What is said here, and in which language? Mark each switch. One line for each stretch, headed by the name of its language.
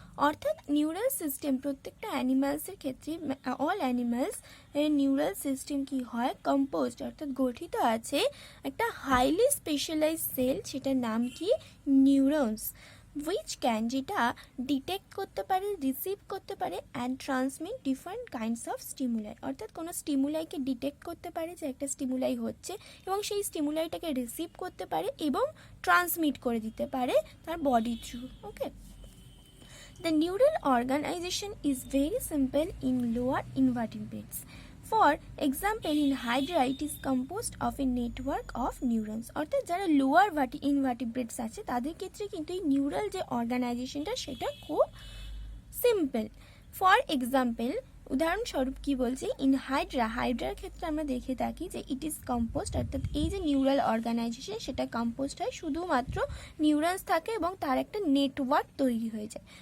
Bangla: অর্থাৎ neural system প্রত্যেকটা অ্যানিমালসের ক্ষেত্রে অল অ্যানিমালস এর নিউরাল সিস্টেম কি হয়, কম্পোজড অর্থাৎ গঠিত আছে একটা হাইলি স্পেশালাইজড সেল, সেটার নাম কি নিউরনস,
English: which can
Bangla: যেটা ডিটেক্ট করতে পারে, রিসিভ করতে পারে and transmit different kinds of stimuli. অর্থাৎ কোনো স্টিমুলাইকে ডিটেক্ট করতে পারে যে একটা স্টিমুলাই হচ্ছে এবং সেই স্টিমুলাইটাকে রিসিভ করতে পারে এবং ট্রান্সমিট করে দিতে পারে তার body through.
English: Okay, the neural organization is very simple in lower invertebrates. For example, in Hydra it is composed of a network of neurons.
Bangla: অর্থাৎ যারা লোয়ার ইনভার্টিব্রেটস আছে তাদের ক্ষেত্রে কিন্তু এই নিউরাল যে অর্গানাইজেশনটা সেটা খুব সিম্পল। ফর এক্সাম্পল, উদাহরণস্বরূপ কি বলছি, ইন হাইড্রার ক্ষেত্রে আমরা দেখে থাকি যে
English: it is composed,
Bangla: অর্থাৎ এই যে নিউরাল অর্গানাইজেশন সেটা কম্পোস্ট হয় শুধুমাত্র নিউরনস থাকে এবং তার একটা নেটওয়ার্ক তৈরি হয়ে যায়।